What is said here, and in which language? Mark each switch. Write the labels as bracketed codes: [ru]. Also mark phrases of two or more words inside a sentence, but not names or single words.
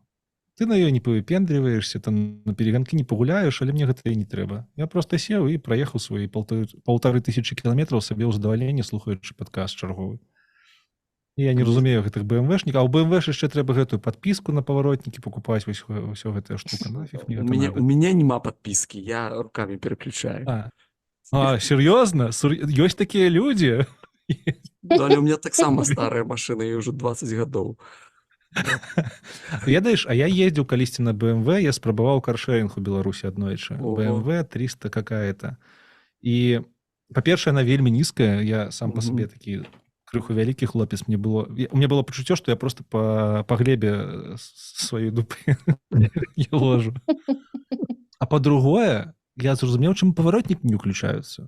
[be] Ты на ёй не павыпендрываешся, там на перегонкі не пагуляеш, але мне гэта і не трэба. Я проста сеў і праехаў свае 1500 кіламетраў сабе ў задавальненне, слухаючы падкаст чарговы. І я не разумею гэтых БМВшнікаў, а ў БМВ яшчэ трэба гэтую падпіску на паваротнікі пакупаць, вось ўсё гэтая штука. Нафіг мне гэта надо. [ru] У меня нема подписки, я руками переключаю. Серьезно? [be] Ёсць такія людзі? [ru] Да, але у меня так само старая машина, ей уже 20 годов. [be] Ведаеш, а я ездзіў калісьці на BMW, я спрабаваў каршэрінг у Беларусі аднойчы. Ого. [ru] BMW 300 какая-то. [be] І, па-першае, она вельмі нізкая, я сам па сабе такі крыху вялікі хлопец. [ru] У меня было [be] пачуццё, што я просто па глебе сваёй дупы я ложу. А па-другое, я зразумеў, чым паваротнікі не ўключаюцца.